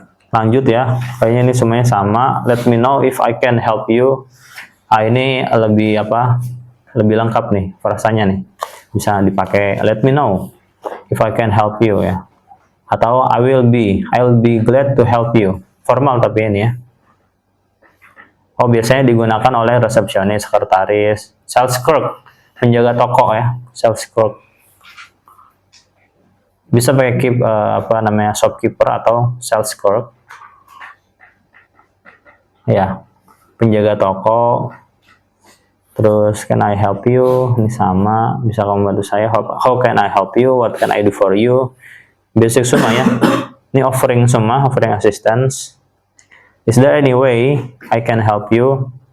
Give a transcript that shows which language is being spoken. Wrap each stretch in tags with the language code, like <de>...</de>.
<id>Lanjut ya, kayaknya ini semuanya sama.</id> <en>Let me know if I can help you.</en> <id>Ini lebih lebih lengkap nih frasanya nih, bisa dipakai</id> <en>let me know if I can help you</en> <id>ya, atau</id> <en>I'll be glad to help you.</en> <id>Formal tapi ini ya. Oh, biasanya digunakan oleh resepsionis, sekretaris, sales clerk, penjaga toko ya, sales clerk. Bisa pakai shopkeeper atau sales clerk ya, penjaga toko. Terus</id> <en>can I help you,</en> <id>ini sama, bisa kamu bantu saya.</id> <en>How can I help you, what can I do for you, basic semua ya. Ini offering semua, offering assistance. Is there any way I can help you?</en>